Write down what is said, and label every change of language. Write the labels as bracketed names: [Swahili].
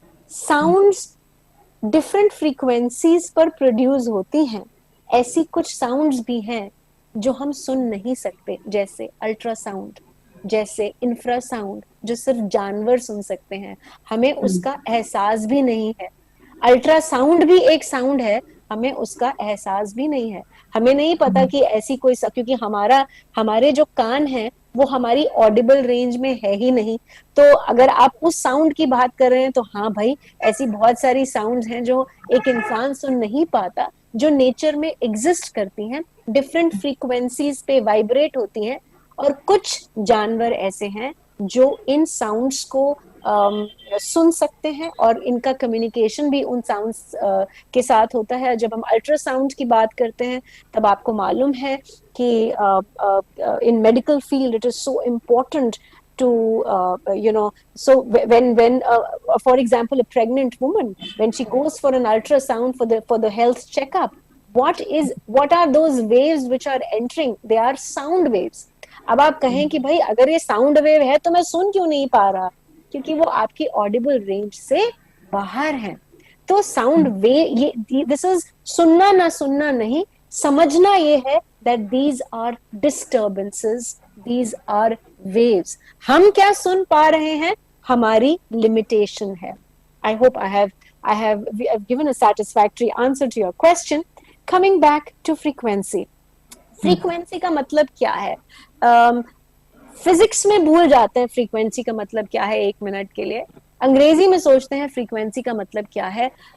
[Hindi] Sounds different frequencies पर produce होती हैं. ऐसी कुछ sounds भी हैं जो हम सुन नहीं सकते, जैसे अल्ट्रासाउंड, जैसे इंफ्रासाउंड, जो सिर्फ जानवर सुन सकते हैं. हमें उसका एहसास भी नहीं है. अल्ट्रासाउंड भी एक साउंड है, हमें उसका एहसास भी नहीं है. हमें नहीं पता कि ऐसी कोई क्योंकि हमारे जो कान हैं वो हमारी ऑडिबल रेंज में है ही नहीं. तो अगर आप उस साउंड की बात कर रहे हैं, तो हाँ भाई, ऐसी बहुत सारी साउंड्स हैं जो एक इंसान सुन नहीं पाता, जो नेचर में एग्जिस्ट करती हैं, डिफरेंट फ्रीक्वेंसीज पे वाइब्रेट होती हैं. और कुछ जानवर ऐसे हैं जो इन साउंड्स को सुन सकते हैं, और इनका कम्युनिकेशन भी उन साउंड्स के साथ होता है. जब हम अल्ट्रासाउंड की बात करते हैं, तब आपको मालूम है कि [English] In medical field it is so important to so when for example a pregnant woman, when she goes for an ultrasound for the health checkup, what are those waves which are entering? They are sound waves. [Hindi] अब आप कहें कि भाई अगर ये sound wave है तो मैं सुन क्यों नहीं पा रहा, क्योंकि वो आपकी ऑडिबल रेंज से बाहर है. तो साउंड वेव, ये दिस इज सुनना ना सुनना नहीं, समझना ये है [English] that these are disturbances, these are waves. [Hindi] हम क्या सुन पा रहे हैं, हमारी limitation है. [English] I hope I have given a satisfactory answer to your question. Coming back to frequency. [Hindi] Frequency का मतलब क्या है? फिजिक्स में भूल जाते हैं फ्रीक्वेंसी का मतलब क्या है एक मिनट के लिए. अंग्रेजी में सोचते हैं फ्रीक्वेंसी का मतलब क्या है.